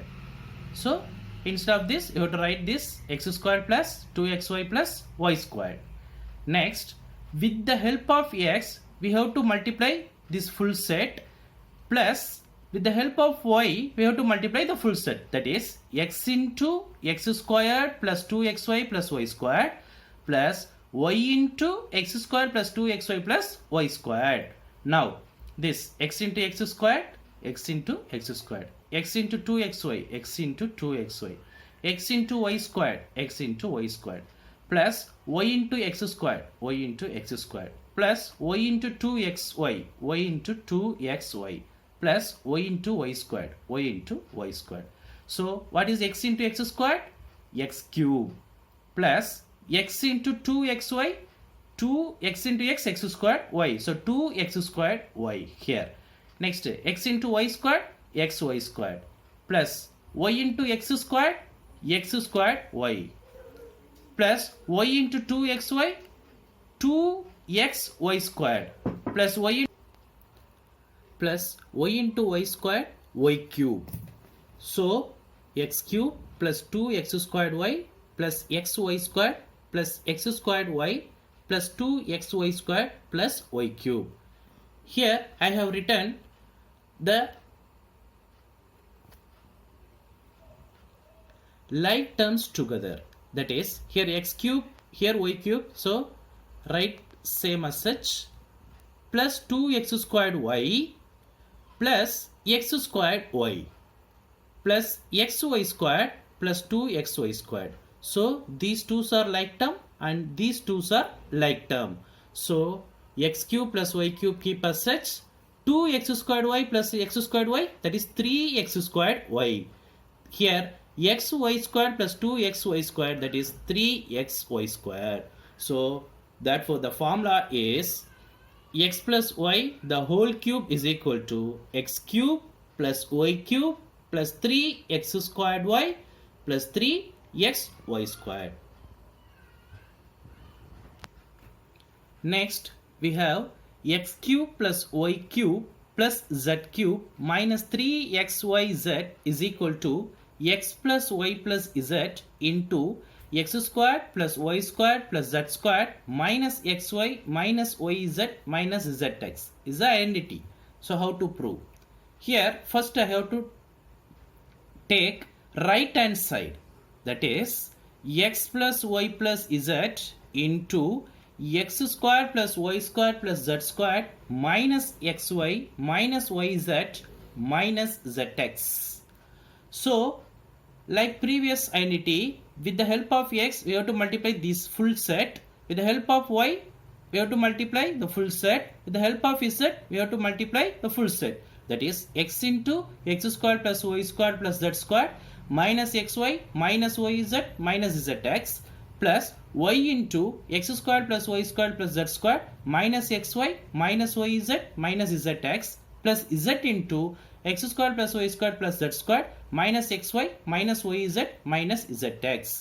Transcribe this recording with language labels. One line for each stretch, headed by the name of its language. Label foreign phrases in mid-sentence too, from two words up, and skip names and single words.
English: So instead of this you have to write this x squared plus 2xy plus y squared. Next, with the help of x we have to multiply this full set, plus with the help of y we have to multiply the full set, that is x into x squared plus 2xy plus y squared plus y into x squared plus 2xy plus y squared. Now this x into x squared, x into x squared, x into 2xy, x into 2xy, x into y squared, x into y squared, plus y into x squared, y into x squared, plus y into 2xy, y into 2xy, plus y into y squared, y into y squared. So what is x into x squared? X cube plus x into 2xy, 2x into x squared y. So 2x squared y here. Next, x into y squared, xy squared, plus y into x squared y, plus y into 2xy, 2xy squared, plus y into y squared, y cube. So x cube plus 2x squared y plus xy squared plus x squared y plus 2xy squared plus y cube. Here I have written the like terms together. That is, here x cube, here y cube. So write same as such, plus 2x squared y plus x squared y plus xy squared plus 2xy squared. So these two are like term and these two are like term. So x cube plus y cube keep as such, 2x squared y plus x squared y, that is 3x squared y. Here xy squared plus 2xy squared, that is 3xy squared. So therefore the formula is x plus y the whole cube is equal to x cube plus y cube plus 3x squared y plus 3xy squared. Next we have x cube plus y cube plus z cube minus 3xyz is equal to x plus y plus z into x squared plus y squared plus z squared minus xy minus yz minus zx is the identity. So how to prove? Here first I have to take right hand side, that is x plus y plus z into x squared plus y squared plus z squared minus xy minus yz minus zx. So like previous identity, with the help of x we have to multiply this full set, with the help of y we have to multiply the full set, with the help of z we have to multiply the full set, that is x into x squared plus y squared plus z squared minus xy minus yz minus zx plus y into x squared plus y squared plus z squared minus xy minus yz minus zx plus z into x squared plus y squared plus z squared minus xy minus yz minus zx.